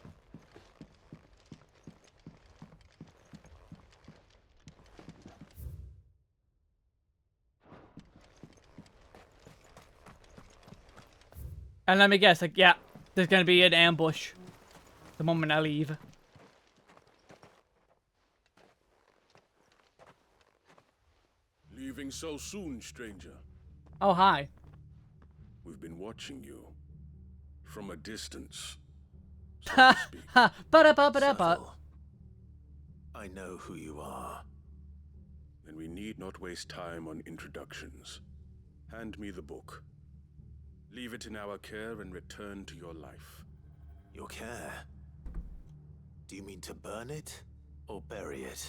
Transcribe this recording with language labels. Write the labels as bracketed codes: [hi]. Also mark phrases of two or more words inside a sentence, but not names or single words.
[en] And let me guess, like, yeah, there's gonna be an ambush the moment I leave. Leaving so soon, stranger? Oh, hi. We've been watching you. From a distance. Ha ha, ba-da-ba-ba-da-ba. I know who you are. Then we need not waste time on introductions. Hand me the book. Leave it in our care and return to your life. Your care? Do you mean to burn it or bury it?